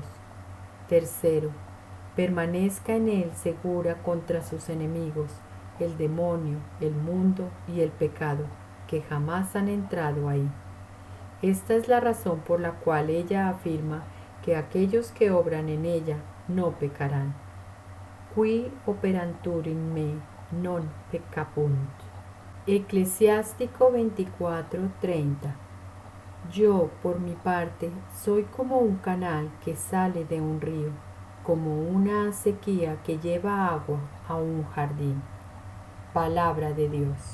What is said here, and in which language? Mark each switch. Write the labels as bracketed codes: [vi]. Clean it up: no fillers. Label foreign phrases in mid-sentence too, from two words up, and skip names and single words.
[es] Tercero, permanezca en él segura contra sus enemigos, el demonio, el mundo y el pecado, que jamás han entrado ahí. Esta es la razón por la cual ella afirma que aquellos que obran en ella no pecarán. [la] Qui operantur in me non peccabunt. [es] Eclesiástico 24:30. Yo, por mi parte, soy como un canal que sale de un río, como una acequia que lleva agua a un jardín. Palabra de Dios.